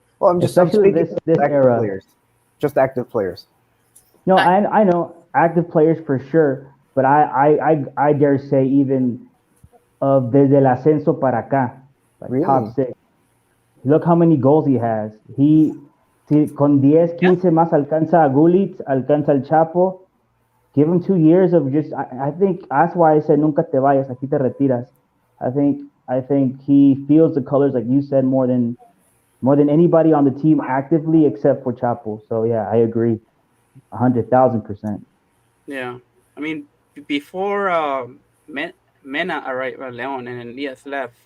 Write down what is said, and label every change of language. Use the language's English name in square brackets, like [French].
[English] Well, I'm just especially this era. Players. Just active players. No, I know active players for sure, but I dare say even of [Spanish] desde el ascenso para acá, [English] like really? top 6. Look how many goals he has. [Spanish] Con 10, 15 más alcanza a Gullit, alcanza al Chapo. [English] Give him 2 years of just. I think that's why I said [Spanish] nunca te vayas, aquí te retiras. [English] I think he feels the colors, like you said, more than anybody on the team actively, except for Chapo. So yeah, I agree, 100,000%. Yeah, I mean before Mena arrived, Leon and Elias left.